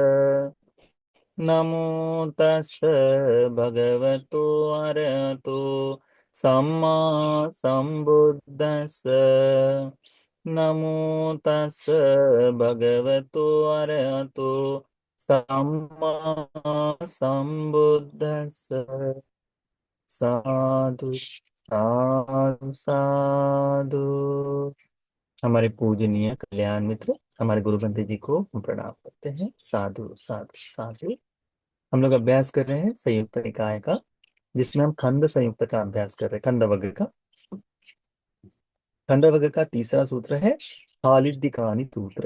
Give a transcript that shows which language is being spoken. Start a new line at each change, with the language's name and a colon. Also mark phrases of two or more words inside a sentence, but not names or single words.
Pali: नमो तस् भगवतो अरहतो सम्मा संबुद्दस्स। नमो तस् भगवतो अरहतो सम्मा संबुद्दस्स। साधु साधु साधु।
Hindi: हमारे पूजनीय कल्याण मित्र हमारे गुरु बंदे जी को हम प्रणाम करते हैं।
Pali: साधु साधु साधु।
Hindi: हम लोग अभ्यास कर रहे हैं संयुक्त निकाय का, जिसमें हम खंड संयुक्त का अभ्यास कर रहे हैं। खंड वर्ग का, खंड वर्ग का तीसरा सूत्र है खालिद कहानी सूत्र।